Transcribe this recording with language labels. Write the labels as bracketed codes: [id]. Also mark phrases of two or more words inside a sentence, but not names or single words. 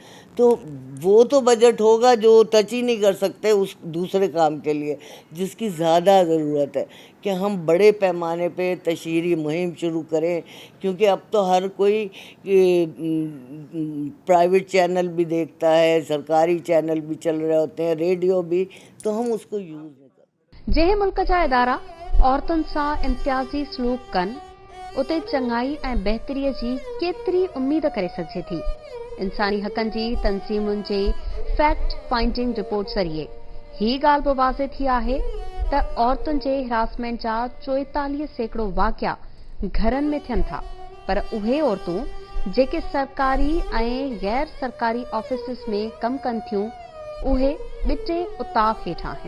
[ur] تو وہ تو بجٹ ہوگا جو ٹچ ہی نہیں کر سکتے اس دوسرے کام کے لیے جس کی زیادہ ضرورت ہے کہ ہم بڑے پیمانے پہ تشہیری مہم شروع کریں. کیونکہ اب تو ہر کوئی [en] private channel [ur] بھی دیکھتا ہے, سرکاری چینل بھی چل رہے ہوتے ہیں, ریڈیو بھی, تو ہم اس کو یوز نہیں کرتے. [sd] जंहिं मुल्क जा इदारा औरतुनि सां इम्तियाज़ी सलूक कनि, उते चङाई ऐं बहितरीअ जी केतिरी उम्मीद करे सघिजे थी. इंसानी हक़नि जी तंज़ीमुनि जे [en] fact finding report [sd] ज़रिए ही ॻाल्हि बि वाज़े थी आहे त औरतुनि जे हिरासमेंट जा 44% वाक़िया घरनि में थियनि था, पर उहे औरतूं जेके सरकारी ऐं गैर सरकारी ऑफिसिस में कमु कनि थियूं उहे ॿिटे उताव हेठां आहिनि.